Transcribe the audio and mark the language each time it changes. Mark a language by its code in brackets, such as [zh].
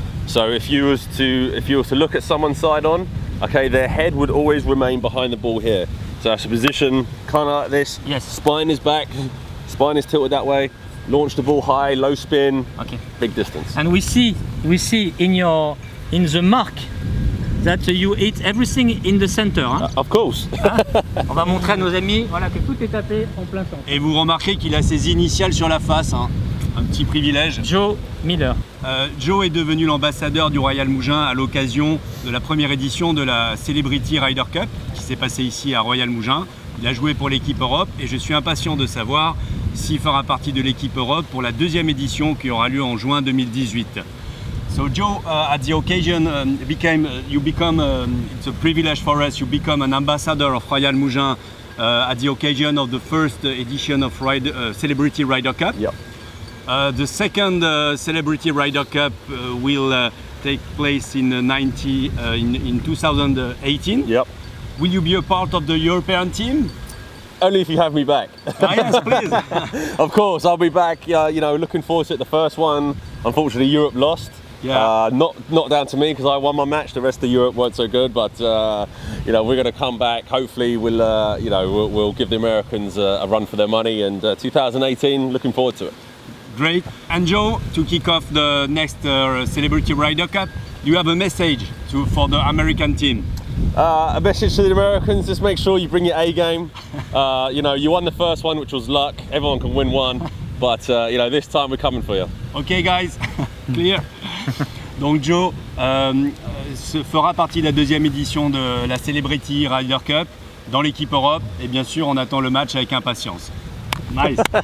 [en] So if you was to look at someone's side on, okay, their head would always remain behind the ball here. So that's a position kind of like this. Yes. Spine is back, spine is tilted that way. Launch the ball high, low spin, Okay. big distance. And we see in the mark that you hit everything in the center. Hein. Of course. [fr] On va montrer à nos amis, voilà, que tout est tapé en plein centre. Et vous remarquez qu'il a ses initiales sur la face, hein. Un petit privilège. Joe Miller. Joe est devenu l'ambassadeur du Royal Mougins à l'occasion de la première édition de la Celebrity Ryder Cup qui s'est passée ici à Royal Mougins. Il a joué pour l'équipe Europe et je suis impatient de savoir s'il fera partie de l'équipe Europe pour la deuxième édition qui aura lieu en juin 2018. [en] So Joe, at the occasion, it's a privilege for us, you become an ambassador of Royal Mougins at the occasion of the first edition of Celebrity Ryder Cup. Yep. The second Celebrity Ryder Cup will take place in 2018. Yep. Will you be a part of the European team? Only if you have me back. Yes, please. Of course, I'll be back. Looking forward to it. The first one, unfortunately, Europe lost. Yeah. Not down to me because I won my match. The rest of Europe weren't so good, but we're going to come back. Hopefully, we'll give the Americans a run for their money. And 2018, looking forward to it. Great. And Joe, to kick off the next Celebrity Ryder Cup, you have a message for the American team. A message to the Americans: just make sure you bring your A game. You won the first one, which was luck. Everyone can win one, but this time we're coming for you. Ok guys, clear. [fr] Donc Joe fera partie de la deuxième édition de la Celebrity Ryder Cup dans l'équipe Europe et bien sûr on attend le match avec impatience. Nice.